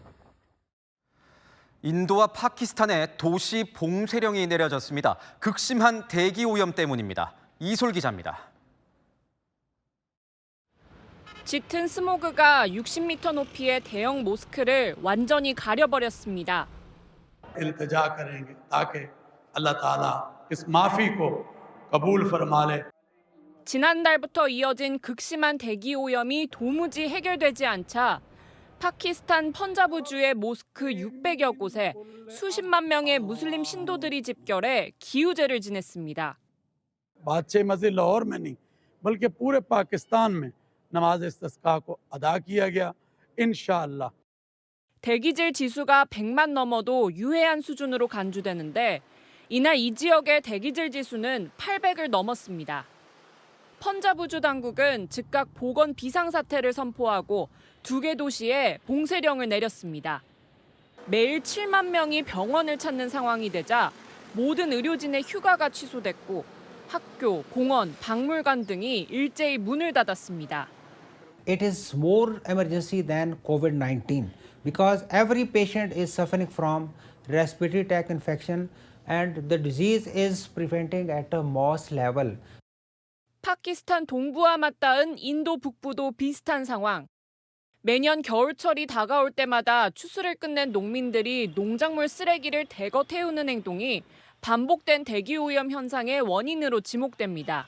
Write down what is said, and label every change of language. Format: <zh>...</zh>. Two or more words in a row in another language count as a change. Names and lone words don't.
<ko>인도와 파키스탄에 도시 봉쇄령이 내려졌습니다. 극심한 대기 오염 때문입니다. 이솔 기자입니다. 짙은 스모그가 60m 높이의 대형 모스크를 완전히 가려버렸습니다.</ko> <ur>التجا کریں گے تاکہ اللہ تعالی اس معافی کو قبول فرما لے.</ur> <ko>지난달부터 이어진 극심한 대기 오염이 도무지 해결되지 않자 파키스탄 펀자브주의 모스크 600여 곳에 수십만 명의 무슬림 신도들이 집결해 기우제를 지냈습니다.</ko> <ur>بادشاہ مسجد لاہور میں نہیں بلکہ پورے پاکستان میں نماز استسقا کو ادا کیا گیا ان شاء اللہ.</ur> <ko>대기질 지수가 100만 넘어도 유해한 수준으로 간주되는데 이날 이 지역의 대기질 지수는 800을 넘었습니다. 펀자브주 당국은 즉각 보건 비상사태를 선포하고 2개 도시에 봉쇄령을 내렸습니다. 매일 7만 명이 병원을 찾는 상황이 되자 모든 의료진의 휴가가 취소됐고 학교, 공원, 박물관 등이 일제히 문을 닫았습니다.</ko> <en>It is more emergency than COVID-19 because every patient is suffering from respiratory tract infection and the disease is preventing at a mass level.</en> <ko>파키스탄 동부와 맞닿은 인도 북부도 비슷한 상황. 매년 겨울철이 다가올 때마다 추수를 끝낸 농민들이 농작물 쓰레기를 대거 태우는 행동이 반복된 대기오염 현상의 원인으로 지목됩니다.</ko>